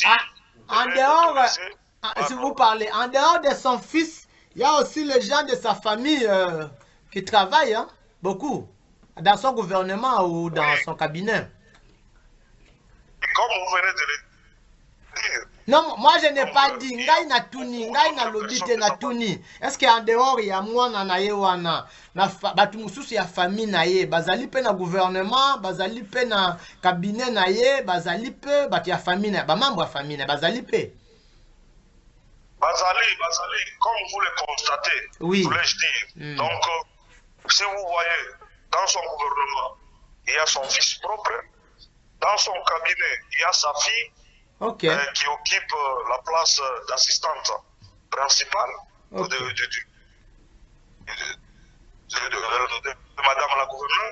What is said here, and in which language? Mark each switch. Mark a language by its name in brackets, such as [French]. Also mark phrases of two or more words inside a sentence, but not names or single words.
[French] en dehors, si vous parlez, en dehors de son fils, il y a aussi les gens de sa famille qui travaillent, hein, beaucoup, dans son gouvernement ou dans son cabinet. Comme vous venez de le dire. Non, moi je n'ai pas dit, [Lingala] ngai na tuni, ngai na lobite na tuni. [French] Est-ce qu'en dehors, il y a moi [Lingala] na ye wana, batu mususu ya famille na ye, bazali pe na gouvernement, bazali pe na cabinet na ye, bazali pe, batu ya famille na, ba membre ya famille na, bazali pe. Bazali, [French] comme vous le constatez, oui. Voulais-je dire. Donc, si vous voyez, dans son gouvernement, il y a son fils propre, dans son cabinet, il y a sa fille, qui occupe la place d'assistante principale de Madame la gouverneure.